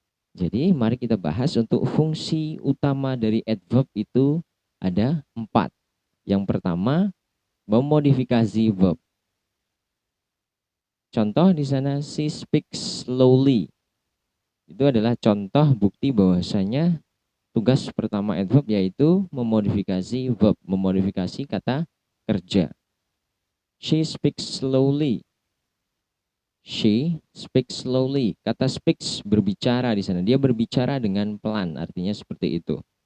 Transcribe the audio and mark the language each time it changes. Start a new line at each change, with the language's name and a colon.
Indonesian: Jadi mari kita bahas untuk fungsi utama dari adverb itu ada 4. Yang pertama, memodifikasi verb. Contoh di sana,
English: she speaks slowly.
Indonesian: Itu adalah contoh bukti bahwasanya tugas pertama adverb yaitu memodifikasi verb, memodifikasi kata kerja.
English: She speaks slowly. She speaks slowly.
Indonesian: Kata speaks berbicara di sana. Dia berbicara dengan pelan, artinya seperti itu.